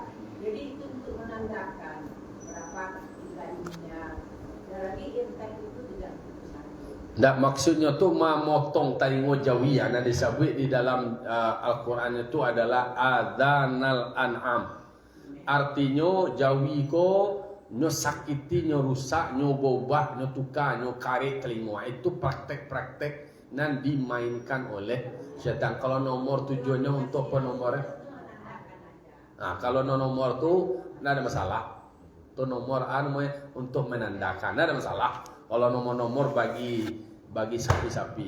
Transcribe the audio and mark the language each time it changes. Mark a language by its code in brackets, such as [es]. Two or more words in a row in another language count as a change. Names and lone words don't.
[id] Jadi itu untuk menandakan berapa nilainya. Dan lagi entek itu tidak begitu sakit. Tak maksudnya tu memotong telingo Jawi yang disebut di dalam Al-Quran itu adalah [ar] آذان الأنعام. [min] Artinya Jawi ko nyo sakiti, nyo rusak, nyo bobah, nyo tukar, nyo karik telingo. [id] Itu praktek-praktek nan dimainkan oleh syaitan. Kalau nomor tujuannya untuk penomornya. Nah, kalau nomor tu tidak ada masalah. Tu nomor untuk menandakan, tidak ada masalah. Kalau nomor-nomor bagi sapi-sapi.